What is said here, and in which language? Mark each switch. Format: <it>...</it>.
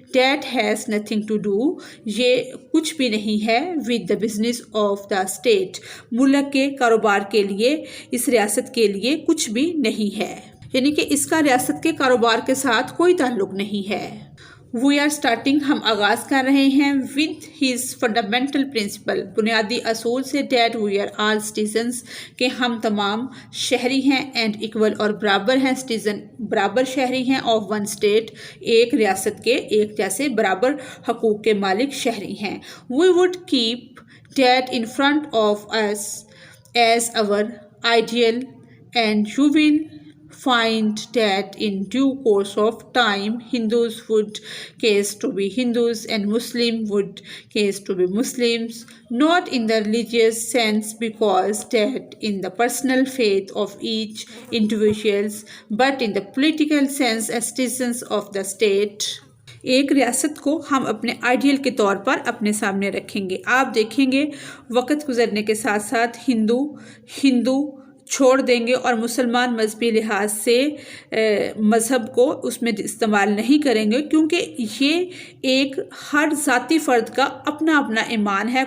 <en>That has nothing to do،</en> <ur>یہ کچھ بھی نہیں ہے.</ur> <en>With the business of the state،</en> <ur>ملک کے کاروبار کے لیے، اس ریاست کے لیے کچھ بھی نہیں ہے، یعنی کہ اس کا ریاست کے کاروبار کے ساتھ کوئی تعلق نہیں ہے.</ur> <en>We are starting،</en> <ur>ہم آغاز کر رہے ہیں.</ur> <en>With his fundamental principle،</en> <ur>بنیادی اصول سے.</ur> <en>That we are all citizens،</en> <ur>کہ ہم تمام شہری ہیں.</ur> <en>And equal،</en> <ur>اور برابر ہیں. Citizen، برابر شہری ہیں.</ur> <en>Of one state،</en> <ur>ایک ریاست کے ایک جیسے برابر حقوق کے مالک شہری ہیں.</ur> <en>We would keep that in front of us as our ideal، and you will find that in due course of time Hindus would case to be Hindus and Muslim would case to be Muslims, not in the religious sense because that in the personal faith of each individuals, but in the political sense as citizens of the state.</en> <ur>ایک ریاست کو ہم اپنے ideal کے طور پر اپنے سامنے رکھیں گے. آپ دیکھیں گے وقت گزرنے کے ساتھ ساتھ ہندو چھوڑ دیں گے اور مسلمان مذہبی لحاظ سے مذہب کو اس میں استعمال نہیں کریں گے، کیونکہ یہ ایک ہر ذاتی فرد کا اپنا اپنا ایمان ہے.</ur>